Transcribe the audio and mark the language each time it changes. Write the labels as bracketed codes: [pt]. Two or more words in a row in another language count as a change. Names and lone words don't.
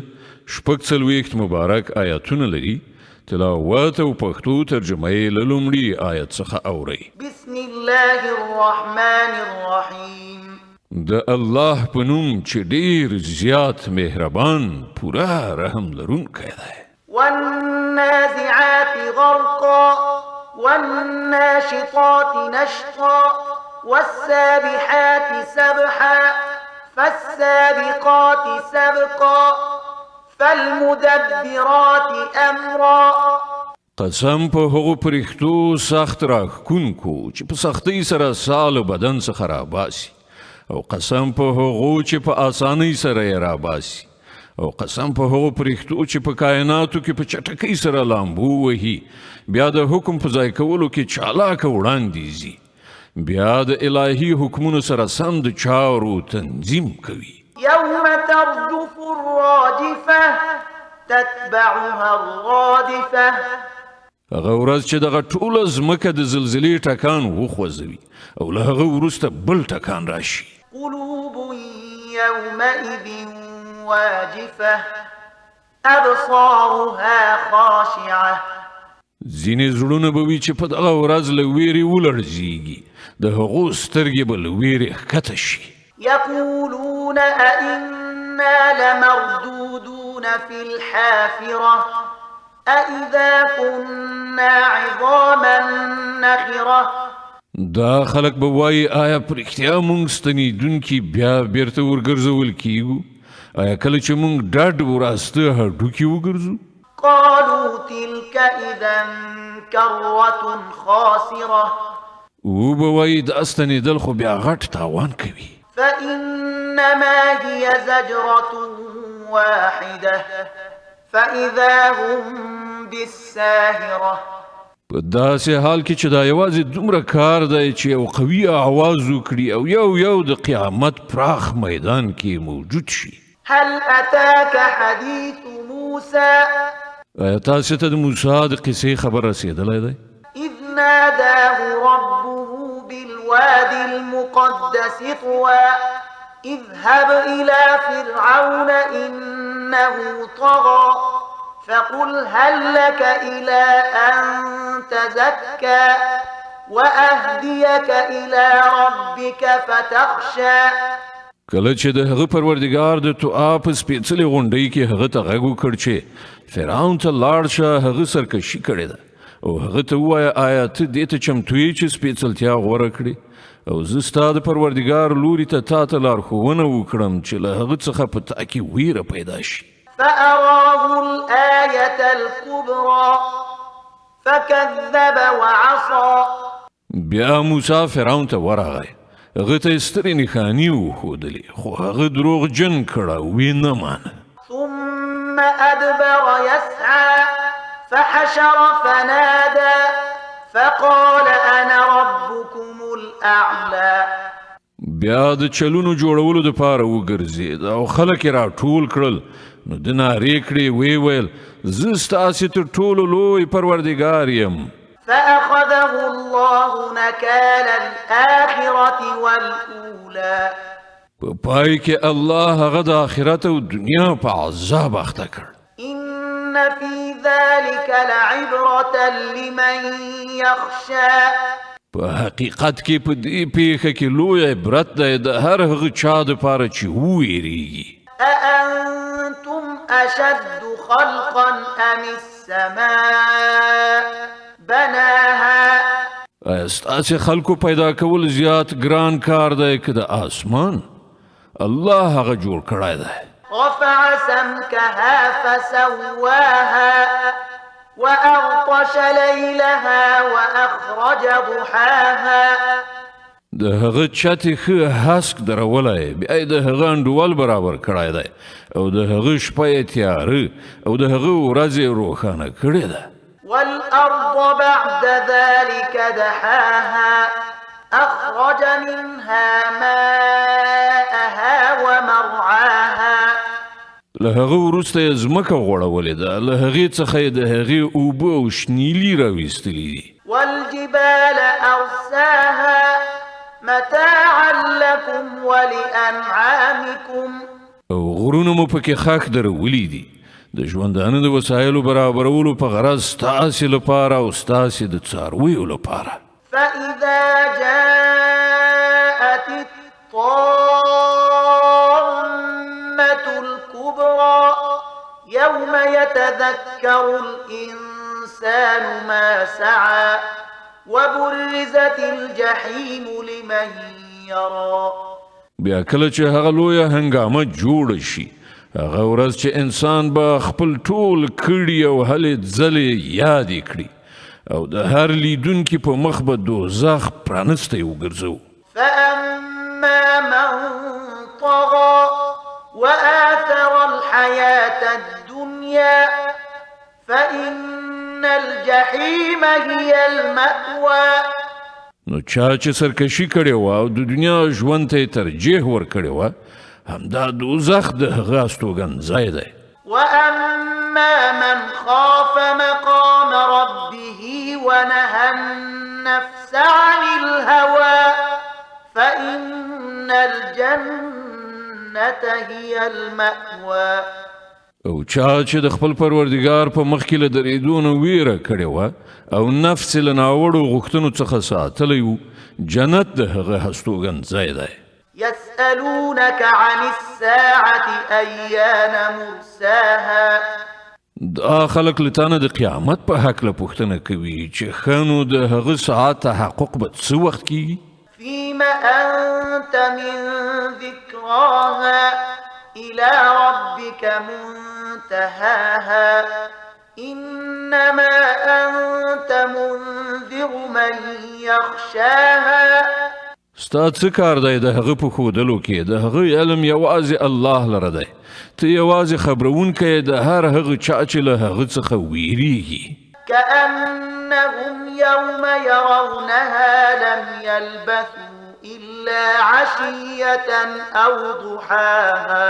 [ps] 46 مبارک آیاتونه لري. تلاوت او پښتو ترجمه یې له لومړي آیت څخه اورئ. [ar] بسم الله الرحمن الرحیم. [ps] د الله په نوم چې ډیر زیات مهربان پوره رحم لرونکی دی. [ar] والنازعات غرقا والناشطات نشطا والسابحات سبحا فالسابقات سبقا فالمدبرات امرا. [ps] قسم په هغو پرښتو سخت راښکونکو چې په سختۍ سره سال بدن څخه راباسي، او قسم په هغو چې په آسانۍ سره یې راباسي، او قسم په هغو پرښتو چې په کائناتو کې په چټکۍ سره لامبو وهي، بیا د حکم په ځای کولو کې چالاکه وړاندې ځي، بیا د الهي حکمونو سره سم د چارو تنظیم کوي. [ar] يوم ترجف الراجفة تتبعها الرادفة. [ps] هغه ورځ چې دغه ټوله ځمکه د زلزلې ټکان وخوځوي او له هغه وروسته بل ټکان راشي. [ar] قلوب يومئذ واجفة أبصارها خاشعة. [ps] ځینې زړونه به وي چې په دغه ورځ له ویرې ولړزېږي، د هغو سترګې به له ویرې ښکته شي. [ar] يقولون أئنا لمردودون في الحافرة أئذا كنا عظاما نخرة. [ps] دا خلک به وایي آیا په رښتیا موږ ستنېدونکي بیا بیرته ورګرځول کیږو؟ آیا کله چې موږ ډډ وراسته هډوکي وګرځو؟ [ar] قالوا تلك إذا كرة خاسرة. [ps] او به وایي دا ستنېدل خو بیا غټ تاوان کوي. [ar] فإنما هي زجرة واحدة فإذا هم بالساهرة. [ps] په داسې حال کې چې دا یوازې دومره کار دی چې یو قوي آواز وکړي او یو د قیامت پراخ میدان کې موجود شي. [ar] هل أتاك حديث موسى. [ps] آیا تاسو ته د موسی د قصې خبر رسېدلی دی؟ [ar] إذ ناداه ربه بالوادي المقدس طوى اذهب إلى فرعون إنه طغى فقل هل لك إلى أن تزكى وأهديك إلى ربك فتخشى. [ps] کله چې د هغه پروردګار د توآ په سپېڅلې غونډۍ کې هغه ته غږ وکړ چې فرعون ته لاړ شه، هغه سرکشي کړې ده، او هغه ته ووایه آیا ته دې ته چمتو یې چې سپېڅلتیا غوره کړې، او زه ستا د پروردګار لوري ته تا ته لارښوونه وکړم چې له هغه څخه په تا کې ویره پیدا شي. [ar] فأراه الآية الكبرى فكذب وعصى. [ps] بیا موسی فرعون ته ورغی، هغه ته یې سترې نښانې وښودلې، خو هغه دروغجن کړه او ویې نه مانه. [ar] ثم أدبر يسعى فحشر فنادى فقال أنا ربكم الأعلى. [ps] بیا د چلونو جوړولو دپاره وګرځېد او خلک یې راټول کړل، نو د نارې کړې ویې ویل زه ستاسې تر ټولو لوی پروردګار یم. [ar] فأخذه الله نكال الآخرة والأولى. [ps] په پای کې الله هغه د آخرت او دنیا په عذاب اخته کړ. [ar] إن في ذلك لعبرة لمن يخشى. [ps] په حقیقت کې په دې پیښه کې لوی عبرت دی د هر هغه چا دپاره چې وویریږي. [ar] أأنتم أشد خلقا أم السماء بناها. [ps] آیا ستاسې خلکو پیدا کول زیات ګران کار دی که د آسمان؟ الله هغه جوړ کړی دی. [ar] رفع سمكها فسواها وأغطش ليلها وأخرج ضحاها. [ps] د هغه چتې ښه هسک درولی، بیا یې د هغه انډول برابر کړی دی، او د هغه شپه یې تیاره او د هغه ورځ یې روښانه کړې ده. [ar] والأرض بعد ذلك دحاها أخرج منها ماءها ومرعاها. [ps] له هغه وروسته یې ځمکه غوړولې ده، له هغې څخه یې د هغې اوبه او شنیلي راویستلي دي. [ar] والجبال أرساها متاعا لكم ولأنعامكم [ps] او غرونه مو پکې خاک درولي دي د ژوندانه د وسایلو برابرولو په غرض ستاسې لپاره او ستاسې د څارویو لپاره. [ar] فإذا جاءت الطامة الكبرى يوم يتذكر الإنسان ما سعى وبرزت الجحيم لمن يرى. [ps] بیا کله چې هغه لویه هنګامه جوړه شي هغه ورځ چې انسان به خپل ټول کړي او هلې ځلې یادې کړي او د هر لیدونکي په مخ به دوزخ پرانستی وګرځو. [ar] فأما من طغى وآثر الحياة الدنيا فإن الجحيم هي المأوى. [ps] نو چا چې سرکشي کړې وه او د دنیا ژوند ته یې ترجیح ورکړې وه همدا دوزخ د هغه استوګنځی دی. [ar] وأما من خاف مقام ربه ونهى النفس عن الهوى فإن الجنة هي المأوى. [ps] او چا چې د خپل پروردګار په مخ کې له درېدو نه ویره کړې وه او نفس له ناوړو غوښتنو څخه ساتلی و جنت د هغه هستوګنځی دی. [ar] يسألونك عن الساعة أيان مرساها. [ps] دا خلک له تانه د قیامت په هکله پوښتنه کوي چې ښه نو د هغه ساعت تحقق به څه وخت کیږي؟ [ar] فيم أنت من ذكراها إلى ربك منتهاها إنما أنت منذر من يخشاها. [ps] ستا څه کار دی د هغه په ښودلو کې د هغه علم یوازې الله لره دی ته یوازې خبرونکی د هر هغه چا چې له هغه څخه ویریږي. [ar] كأنهم يوم يرونها لم يلبثوا إلا عشية أو ضحاها.